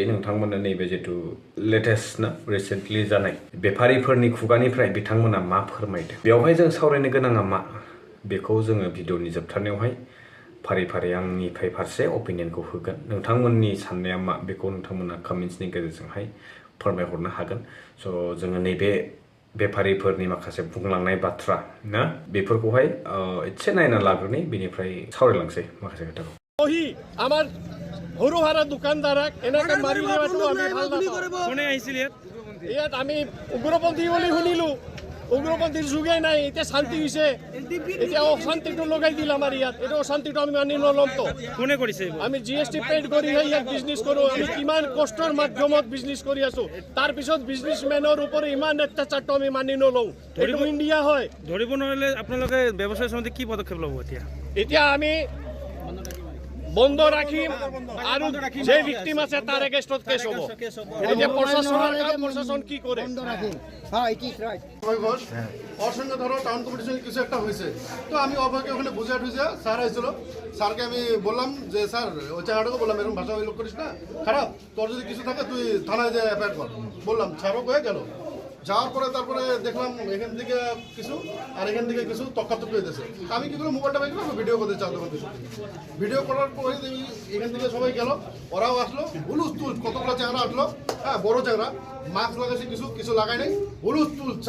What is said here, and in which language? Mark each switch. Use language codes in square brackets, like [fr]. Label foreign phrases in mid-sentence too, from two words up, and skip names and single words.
[brx] नोंथांमोननो नैबे जितु लेटेस्ट ना रिसेन्टलि जानाय बेफारिफोरनि खुगानिफ्राय बिथांमोना मा फोरमायदों बेवहाय जों सावरायनो गोनाङा मा बेखौ जोङो भिडिअनि जोबथारनायावहाय फारि फारि आंनिफ्राय फारसे अपिनियनखौ होगोन नोंथांमोननि साननाया मा बेखौ नोंथांमोना कमेन्ट्सनि गेजेरजोंहाय फोरमायहरनो हागोन स' जोङो नैबे बेफारिफोरनि माखासे बुंलांनाय बाथ्रा ना बेफोरखौहाय एसे नायना लाग्रोनि बेनिफ्राय सावरायलांसै माखासे खोथाखौ [as] ওহি আমাৰ সৰু হাৰা দোকানদাৰক এনেকৈ মাৰি দিয়াটো আমি ভাল নাপাওঁ কোনে আহিছিল ইয়াত আমি উগ্ৰপন্থী বুলি শুনিলোঁ উগ্ৰপন্থীৰ যুগেই নাই এতিয়া শান্তি হৈছে এতিয়া অশান্তিটো লগাই দিল আমাৰ ইয়াত এইটো অশান্তিটো আমি মানি নল'মতো কোনে কৰিছে আমি GST পেইড কৰিহে ইয়াত বিজনেছ কৰোঁ আমি কিমান কষ্টৰ মাধ্যমত বিজনেছ কৰি আছোঁ তাৰপিছত বিজনেছমেনৰ ওপৰত ইমান অত্যাচাৰটো আমি মানি নলওঁ এইটো ইণ্ডিয়া হয় ধৰিব নোৱাৰিলে আপোনালোকে ব্যৱসায় সমিতি কি পদক্ষেপ ল'ব এতিয়া আমি বন্ধ ৰাখিম আৰু যে ভিক্টিম আছে তাৰ এগেইনষ্টত কেছ হ'ব এতিয়া প্ৰশাসন কি কৰে বন্ধ ৰাখিম [bn] হ্যাঁ [en] it is right [bn] ওর সঙ্গে ধরো টাউন কমিটির সঙ্গে কিছু একটা হয়েছে তো আমি অবাকে ওখানে বুঝে টুঝে স্যার আসছিল স্যারকে আমি বললাম যে স্যার ওই জায়গাটাকে বললাম এরকম ভাষা লোক করিস না খারাপ তোর যদি কিছু থাকে তুই থানায় যে অ্যাপয়েন্ট কর বললাম স্যারও হয়ে গেল যাওয়ার পরে তারপরে দেখলাম এখান থেকে কিছু আর এখান থেকে কিছু তক্কাতক্কি হইতেছে আমি কি করে মোবাইলটা বের করে ভিডিও করতে চাও তখন ভিডিও করার পরে এখান থেকে সবাই গেল ওরাও আসলো হুলুস্থুল কতগুলো চ্যাংরা আসলো হ্যাঁ বড় চ্যাংরা মাস্ক লাগাইছে কিছু কিছু লাগাই নাই হুলুস্থুল চা